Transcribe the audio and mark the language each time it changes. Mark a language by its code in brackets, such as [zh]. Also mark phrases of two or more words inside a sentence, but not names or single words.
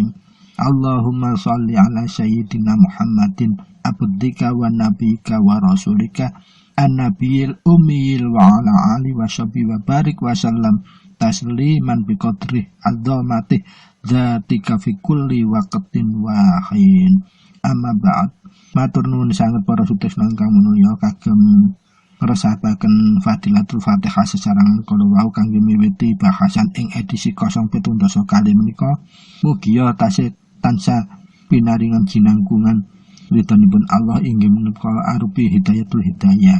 [ar] اللهم صل على سيدنا محمد عبدك ونبيك ورسولك النبي الأمي وعلى آله وصحبه وبارك وسلم تسليما بقدر عظمة ذاتك في كل وقت وحين. أما بعد. [jv] Matur nuwun sanget para sutrisna ingkang manulya kagem ngresapaken [ar] فضيلة الفاتحة [jv] sesarengan kala wau kangge miwiti bahasan ing edisi 070 kalih menika. Mugia tasih tansah pinaringan jinangkungan ridhonipun Allah inggih menika arupi [ar] هداية الهداية.